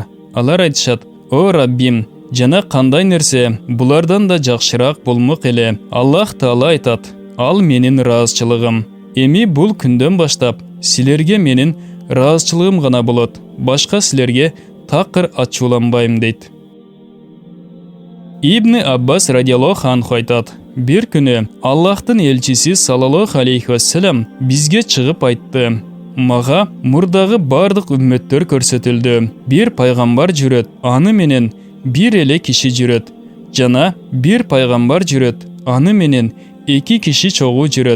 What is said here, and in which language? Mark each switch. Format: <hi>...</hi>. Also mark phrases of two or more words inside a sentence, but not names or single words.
<ky>Алар айтышат: о Раббим, жана кандай нерсе, булардан да жакшыраак болмок эле. Аллах Таала айтат: ал менин ыраазычылыгым. Эми бул күндөн баштап силерге менин ыраазычылыгым гана болот. Башка силерге такыр ачууланбайм дейт. Ибн Аббас</ky> <ar>رضي الله عنه</ar> <ky>айтат: бир күнү Аллахтын элчиси</ky> <ar>صلى الله عليه وسلم</ar> <ky>бизге чыгып айтты: мага мурдагы бардык үммөттөр көрсөтүлдү. Бир пайгамбар жүрөт, аны менен бир эле киши жүрөт. Жана бир пайгамбар жүрөт, аны менен эки киши чогуу жүрөт.</ky>